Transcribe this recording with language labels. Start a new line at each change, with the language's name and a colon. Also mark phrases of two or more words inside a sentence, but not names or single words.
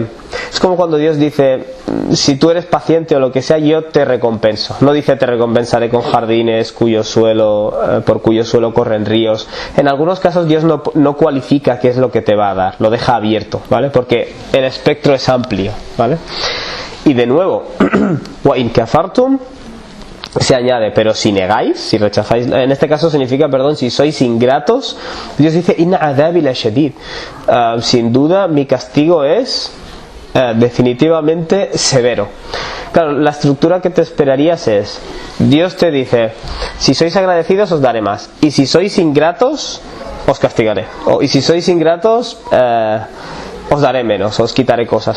Spanish: Es como cuando Dios dice: si tú eres paciente o lo que sea, yo te recompenso. No dice: te recompensaré con jardines por cuyo suelo corren ríos. En algunos casos Dios no cualifica qué es lo que te va a dar, lo deja abierto, ¿vale? Porque el espectro es amplio, ¿vale? Y de nuevo,
Arabic: وإن كفرتم,
Spanish: se añade: pero si negáis, si rechazáis, en este caso significa, si sois ingratos, Dios dice:
Arabic: إن عذابي لشديد,
Spanish: sin duda mi castigo es definitivamente severo. Claro, la estructura que te esperarías es: Dios te dice: si sois agradecidos os daré más, y si sois ingratos os castigaré, y si sois ingratos os daré menos, os quitaré cosas.